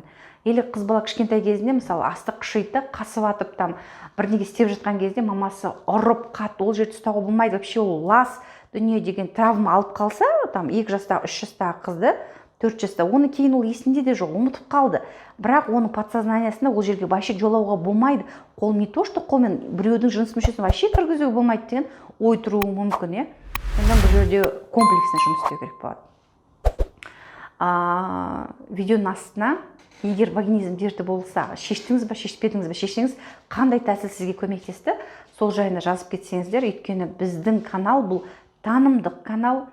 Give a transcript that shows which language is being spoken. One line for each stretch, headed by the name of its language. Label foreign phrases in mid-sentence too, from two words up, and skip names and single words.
Kazakh: Или қыз бала кішкентай кезінде, мысалы, астық қышиды, қасып атып, бірнеге істеп жатқан кезде мамасы ұрып, қатты, ол жерді ұстауға болмайды, вообще ол лас дүние деген травма алып қалса, 2 жастағы, 3 жастағы қызды, 4 жаста, оны кейін ол есінде де жоқ, ұмытып қалды. Бірақ оның подсознаниясында ол жерге вообще жолауға болмайды. Қол
Russian: не то, что
Kazakh: қолмен біреудің жыныс мүшесін вообще кіргізуге болмайды деген ой тұруы мүмкін. Ондан бұл жерде комплексно жұмыс істеу керек болады. Видеоның астына, егер вагинизм дерті болса, шештіңіз бе, шешпедіңіз бе, шешсеңіз, қандай тәсіл сізге көмектесті, сол жайында жазып кетсеңіздер, өйткені біздің канал бұл танымдық канал.